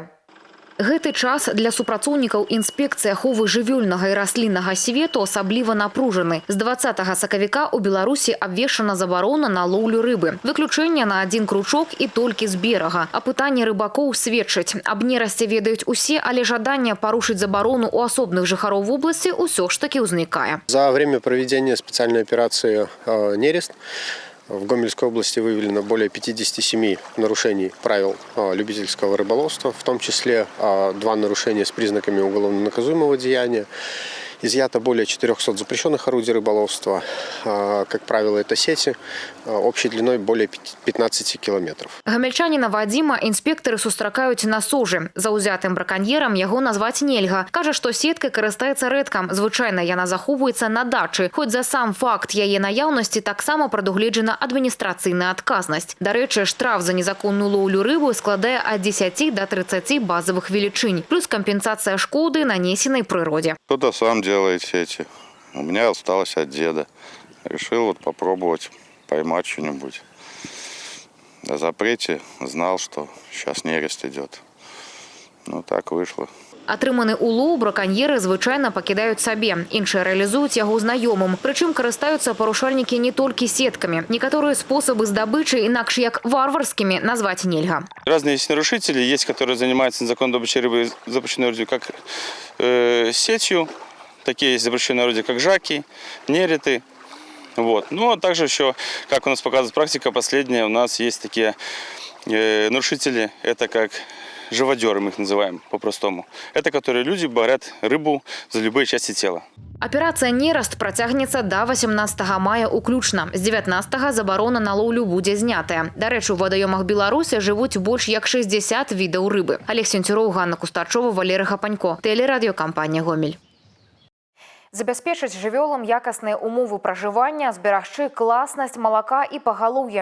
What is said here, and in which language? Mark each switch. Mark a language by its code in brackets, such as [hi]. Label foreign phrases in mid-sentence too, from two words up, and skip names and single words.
[be] Гэты час для супрацоўнікаў інспекцыі аховы жывёльнага і расліннага свету асабліва напружаны. З 20 сакавіка ў Беларусі абвешчана забарона на лоўлю рыбы. Выключэнне на один кручок і толькі з берага. Апытанні рыбакоў сведчаць. Аб нерасце ведаюць усе, але жаданне парушыць забарону ў асобных жыхароў вобласці ўсё ж таки ўзнікае. [ru] За время проведения специальной операции «Нерест» в Гомельской области выявлено более 57 нарушений правил любительского рыболовства, в том числе 2 нарушения с признаками уголовно наказуемого деяния. Изъято более 400 запрещенных орудий рыболовства. Как правило, это сети общей длиной более 15 километров. [be] Гамельчаніна Вадзіма інспектары сустракаюць на сожы. Заўзятым браканьерам яго назваць нельга. Кажа, што сеткай карыстаецца рэдка. Звычайна яна захоўваецца на дачы. Хоць за сам факт яе наяўнасці таксама прадугледжана адміністрацыйная адказнасць. Дарэчы, штраф за незаконную лоўлю рыбы складае ад 10 до 30 базавых велічынь. Плюс кампенсацыя шкоды, нанесенай прыродзе. [ru] Кто-то сам делает сети. У меня осталось от деда. Решил вот попробовать поймать что-нибудь. О запрете знал, что сейчас нерест идет. Ну так вышло. [be] Атрыманы улоў браканьеры звычайна пакідаюць сабе. Іншыя рэалізуюць яго знаёмым. Прычым карыстаюцца парушальнікі не толькі сеткамі. Некаторыя спосабы здабычы інакш як варварскімі назваць нельга. [ru] Разные есть нарушители, есть, которые занимаются незаконной добычей рыбы, запрещенной орудием, как сетью. Такие есть запрещенные орудия, как жаки, нереты. Вот. Ну, а также еще, как у нас показывает практика, последняя, у нас есть такие нарушители, это как живодеры, мы их называем по-простому. Это которые люди борят рыбу за любые части тела. [be] Аперацыя «Нераст» працягнецца да 18 мая уключна. З 19 забарона на лоўлю будзе знятая. Дарэчы, у вадаёмах Беларусі жывуць больш як 60 відаў рыбы. [ru] Олег Сенцюроў, Ганна Кустачова, Валерий Хапанько. Телерадиокампания «Гомель». [be] Забяспечыць жывёлам якасныя умовы пражывання, зберагчы класнасць малака і пагалоўя.